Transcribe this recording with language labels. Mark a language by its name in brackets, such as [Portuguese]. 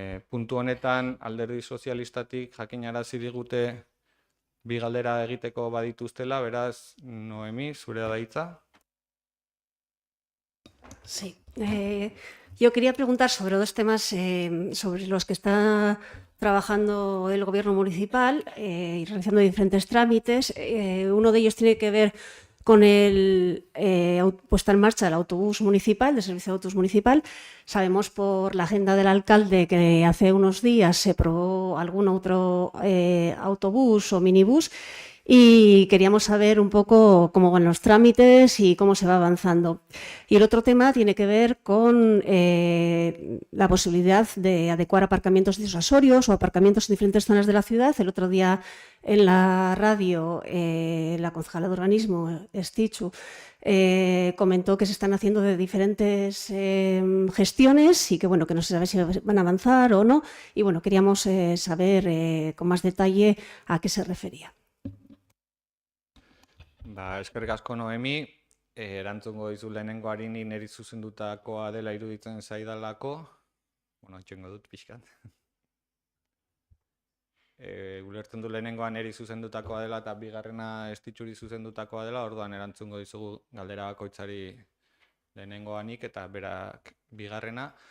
[Basque] Puntu honetan Alderdi Sozialistatik jakinarazi digute 2 galdera egiteko badituztela, beraz, Noemi, zurea da hitza. [Spanish] Sí. Yo quería preguntar sobre 2 temas sobre los que está trabajando el gobierno municipal y realizando diferentes trámites. Uno de ellos tiene que ver con el puesta en marcha del autobús municipal, del servicio de autobús municipal. Sabemos por la agenda del alcalde que hace unos días se probó algún otro autobús o minibús y queríamos saber un poco cómo van los trámites y cómo se va avanzando. Y el otro tema tiene que ver con la posibilidad de adecuar aparcamientos disuasorios o aparcamientos en diferentes zonas de la ciudad. El otro día en la radio la concejala de urbanismo, Estichu, comentó que se están haciendo de diferentes gestiones y que que no se sabe si van a avanzar o no. Y queríamos saber con más detalle a qué se refería. [Basque] Eskerrik asko, Noemi, erantzungo dizu lehenengoari niri zuzendutakoa dela iruditzen zaidalako. Itxengo dut pixkat. Ulertzen du lehenengoa niri zuzendutakoa dela eta bigarrena Estitxuri zuzendutakoa dela, orduan erantzungo dizugu galdera bakoitzari lehenengoanik eta berak bigarrena.